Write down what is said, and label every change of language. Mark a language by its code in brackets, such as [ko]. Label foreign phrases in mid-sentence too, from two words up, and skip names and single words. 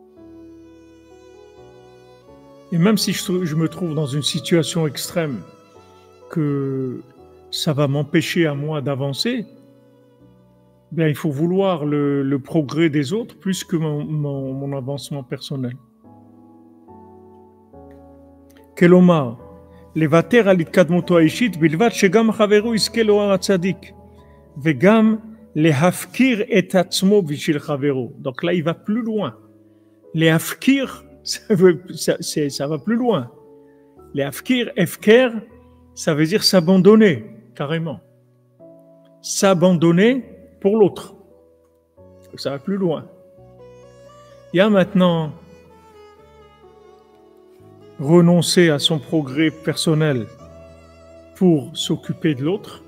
[fr] Et même si je me trouve dans une situation extrême, que ça va m'empêcher à moi d'avancer, bien, il faut vouloir le progrès des autres plus que mon avancement personnel. [he] כלומר, לוותר על התקדמותו האישית בלבד שגם חברו יזכה לאור הצדיק וגם להפקיר את עצמו בשביל חברו. [fr] Donc là, il va plus loin. להפקיר, ça va plus loin. [he] להפקיר, הפקר, [fr] ça veut dire s'abandonner, carrément. S'abandonner pour l'autre. Ça va plus loin. Il y a maintenant renoncer à son progrès personnel pour s'occuper de l'autre.